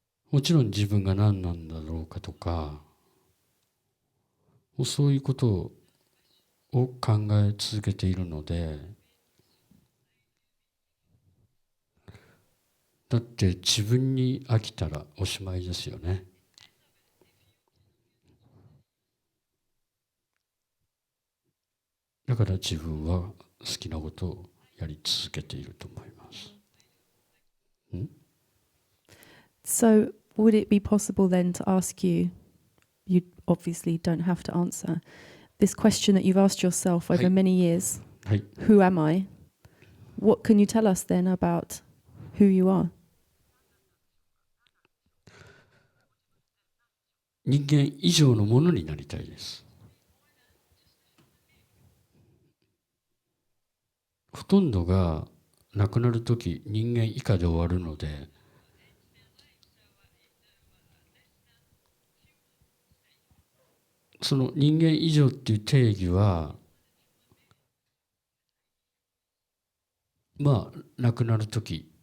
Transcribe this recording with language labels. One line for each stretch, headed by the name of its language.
Japanese: もちろん自分が何なんだろうかとか、そういうことを考え続けているので、だって自分に飽きたらおしまいですよね。だから自分は好きなことをやり続けていると思います。
English: So would it be possible then to ask you, you obviously don't have to answer, this question that you've asked yourself over many years,
Japanese: はい。
English: who am I? What can you tell us then about who you are?
Japanese: 人間以上のものになりたいです。ほとんどが亡くなるとき人間以下で終わるので、その人間以上っていう定義は、まあ亡くなるとき